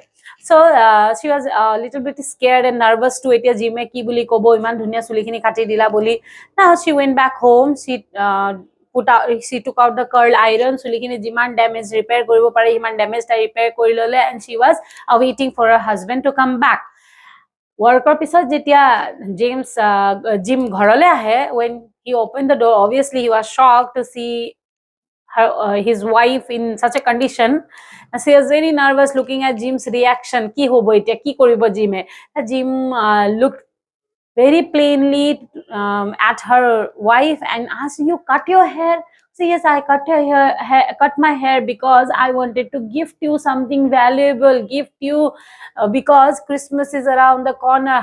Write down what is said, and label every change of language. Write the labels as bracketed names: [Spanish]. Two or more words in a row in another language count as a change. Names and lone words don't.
[English] So she was a little bit scared and nervous too. [Assamese] এতিয়া জিমে কি বুলি কব, ইমান ধুনীয়া চুলিখিনি কাটি দিলা বুলি. [English] Now she went back home. She took out the curl iron. [Assamese] চুলিখিনি যিমান [English] damage repair [Assamese] কৰিব পাৰে সিমান damage টা repair কৰি ললে, [English] and she was waiting for her husband to come back. [Assamese] Worker pisat যেতিয়া Jim ঘৰলে আহে, [English] when he opened the door, obviously he was shocked to see his wife in such a condition. She was very nervous looking at Jim's reaction. [Assamese] কি হ'ব এইটো, কি কৰিব জিমে? [English] Jim looked very plainly at her wife and asked, you cut your hair? So yes, I cut my hair because I wanted to gift you something valuable, because Christmas is around the corner.